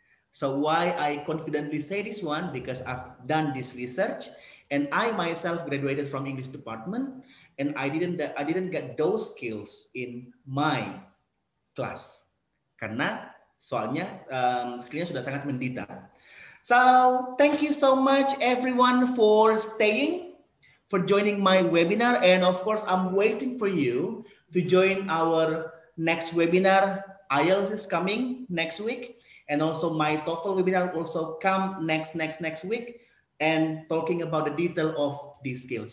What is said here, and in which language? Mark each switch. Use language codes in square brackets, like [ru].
[en] So why I confidently say this one, because I've done this research and I myself graduated from English department, and I didn't get those skills in my class. [id] Karena soalnya skillnya sudah sangat mendetail. [en] So thank you so much everyone for staying, for joining my webinar, and of course I'm waiting for you to join our next webinar. IELTS is coming next week, and also my TOEFL webinar will also come next week, and talking about the detail of these skills.